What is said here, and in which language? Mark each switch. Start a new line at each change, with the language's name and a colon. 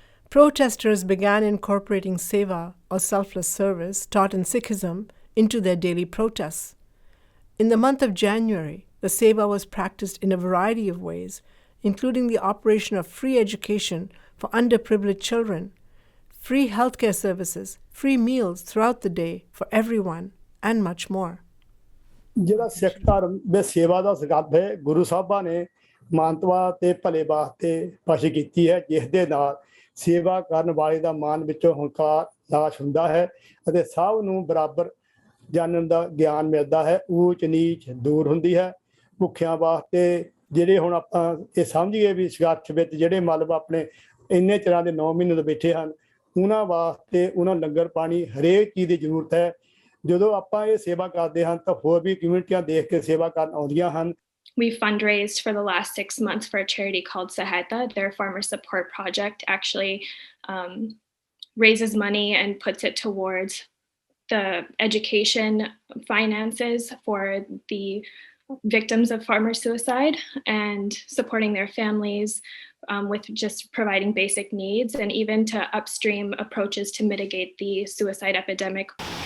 English: Protesters began incorporating seva, or selfless service, taught in Sikhism, into their daily protests. In the month of January, the seva was practiced in a variety of ways, including the operation of free education for underprivileged children, free healthcare services, free meals throughout the day for everyone, and much more.
Punjabi: ਜਿਹੜਾ ਸਿੱਖ ਧਰਮ ਦੇ ਸੇਵਾ ਦਾ ਸੰਕਲਪ ਹੈ, ਗੁਰੂ ਸਾਹਿਬਾਂ ਨੇ ਮਾਨਵਤਾ ਤੇ ਭਲੇ ਵਾਸਤੇ ਪਾਸ਼ੀ ਕੀਤੀ ਹੈ, ਜਿਸ ਦੇ ਨਾਲ ਸੇਵਾ ਕਰਨ ਵਾਲੇ ਦਾ ਮਨ ਵਿੱਚੋਂ ਹੰਕਾਰ ਨਾਸ਼ ਹੁੰਦਾ ਹੈ ਅਤੇ ਸਭ ਨੂੰ ਬਰਾਬਰ ਜਾਣਨ ਦਾ ਗਿਆਨ ਮਿਲਦਾ ਹੈ, ਊਚ ਨੀਚ ਦੂਰ ਹੁੰਦੀ ਹੈ। ਭੁੱਖਿਆਂ ਵਾਸਤੇ ਜਿਹੜੇ ਹੁਣ ਆਪਾਂ ਇਹ ਸਮਝੀਏ ਵੀ ਸੰਘਰਸ਼ ਵਿੱਚ ਜਿਹੜੇ ਮਤਲਬ ਆਪਣੇ ਇੰਨੇ ਚਿਰਾਂ ਦੇ 9 ਮਹੀਨੇ ਤੋਂ ਬੈਠੇ ਹਨ, ਉਹਨਾਂ ਵਾਸਤੇ ਉਹਨਾਂ ਲੰਗਰ ਪਾਣੀ ਹਰੇਕ ਚੀਜ਼ ਦੀ ਜ਼ਰੂਰਤ ਹੈ। ਜਦੋਂ ਆਪਾਂ ਇਹ ਸੇਵਾ ਕਰਦੇ ਹਾਂ ਤਾਂ ਹੋਰ ਵੀ ਕਮਿਊਨਿਟੀਆਂ ਦੇਖ ਕੇ ਸੇਵਾ ਕਰਨ ਆਉਂਦੀਆਂ ਹਨ।
English: We fundraised for the last 6 months for a charity called Sahayata. Their farmer support project actually raises money and puts it towards the education finances for the victims of farmer suicide and supporting their families with just providing basic needs, and even to upstream approaches to mitigate the suicide epidemic.